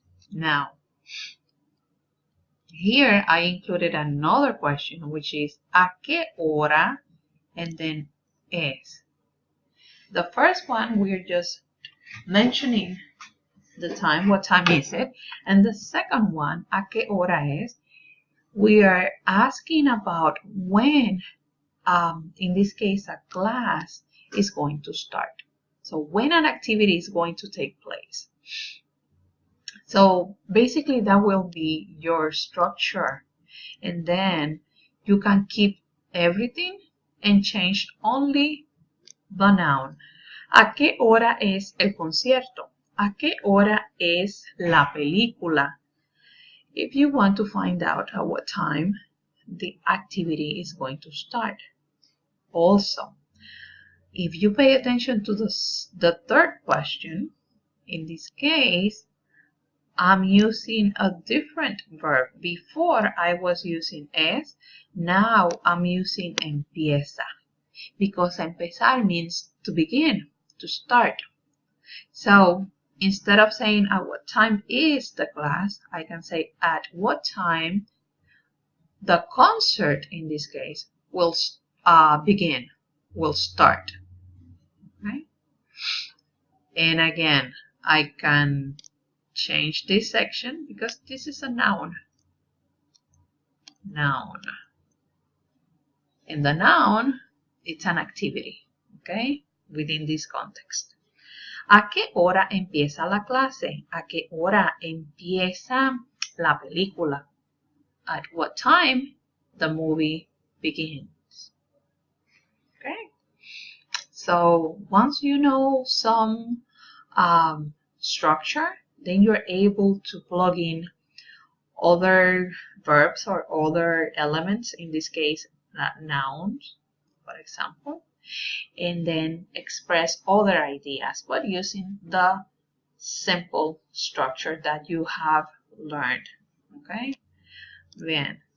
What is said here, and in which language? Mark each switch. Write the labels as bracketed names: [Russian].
[English] Now, here I included another question, which is [Spanish] ¿a qué hora? [English] And then es. The first one, we're just mentioning the time, what time is it? And the second one, [Spanish] ¿a qué hora es? [English] We are asking about when, in this case, a class is going to start. So when an activity is going to take place. So basically that will be your structure. And then you can keep everything and change only the noun. [Spanish] ¿A qué hora es el concierto? ¿A qué hora es la película? [English] If you want to find out at what time the activity is going to start. Also, if you pay attention to the third question, in this case, I'm using a different verb. Before I was using es, now I'm using empieza. Because empezar means to begin, to start. So instead of saying at what time is the class, I can say at what time the concert, in this case, will begin, will start. Okay? And again, I can change this section because this is a noun. Noun. And the noun, it's an activity, okay, within this context. [Spanish] ¿A qué hora empieza la clase? ¿A qué hora empieza la película? [English] At what time the movie begins. Okay. So once you know some structure, then you're able to plug in other verbs or other elements, in this case, nouns, for example, and then express other ideas, but using the simple structure that you have learned. Okay? Bien.